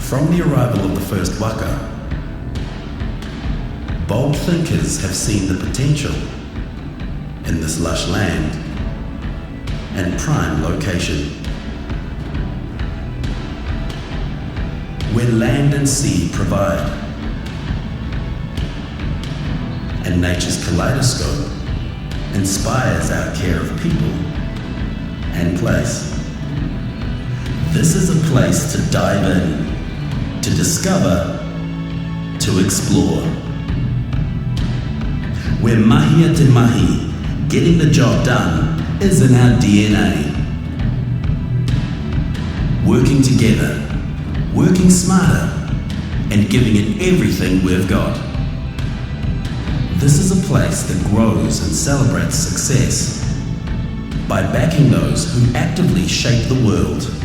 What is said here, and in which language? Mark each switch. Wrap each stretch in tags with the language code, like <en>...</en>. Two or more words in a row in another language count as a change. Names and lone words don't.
<en>From the arrival of the first waka, bold thinkers have seen the potential in this lush land and prime location, where land and sea provide, and nature's kaleidoscope inspires our care of people and place. This is a place to dive in, to discover, to explore.</en> <mi>Where mahia te mahi,</mi> <en>getting the job done, is in our DNA. Working together, working smarter, and giving it everything we've got. This is a place that grows and celebrates success by backing those who actively shape the world.</en>